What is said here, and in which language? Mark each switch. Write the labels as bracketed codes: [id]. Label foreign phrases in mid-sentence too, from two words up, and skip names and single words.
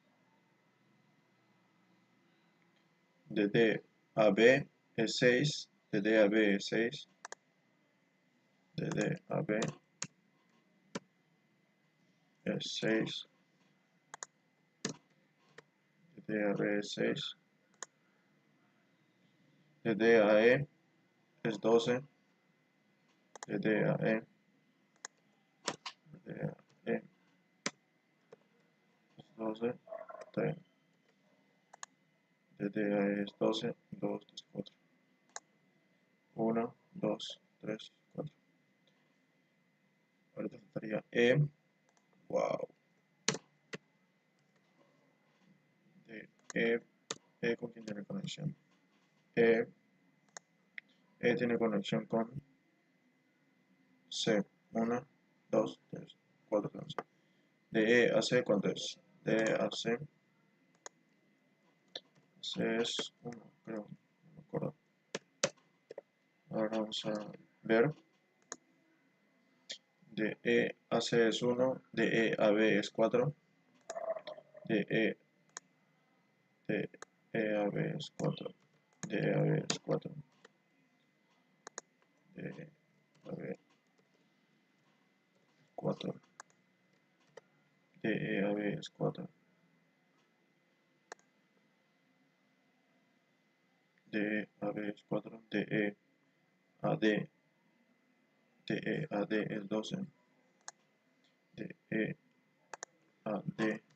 [es] De D a B es 6. De D a B es 6. De D a B es 6. De D a B es 6. De D a E es 12. De D a E. De D a E es 12. De D a E es 12. 2, 3, 4. 1, 2, 3, 4. Ahorita faltaría E. Wow. De ¿con quién tiene conexión? E tiene conexión con C, 1, 2, 3, 4, 5. De E a C, ¿cuánto es? De E a C. C es 1, creo, no me acuerdo. Ahora vamos a ver. De E a C es 1, de E a B es 4, de E a B es 4, de E a B es 4, de E a B 4, de E a B es 4, de E a B es 4, de E a D, de E a D es 12, de E a D,